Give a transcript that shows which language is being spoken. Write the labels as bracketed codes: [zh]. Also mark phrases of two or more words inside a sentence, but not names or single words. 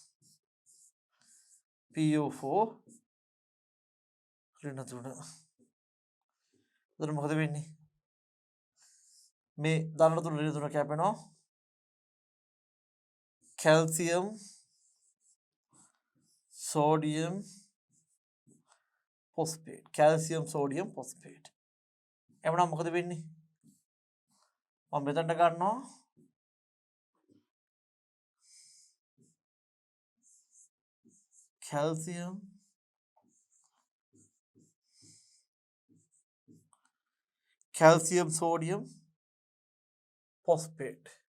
[si] PO4 ඍණ 3. එතකොට මොකද වෙන්නේ? මේ ධන 3 ඍණ 3 කැපෙනවා. කැල්සියම් [en] sodium phosphate calcium sodium phosphate [si] එවනම් මොකද වෙන්නේ මම මෙතනට ගන්නවා [en] calcium sodium phosphate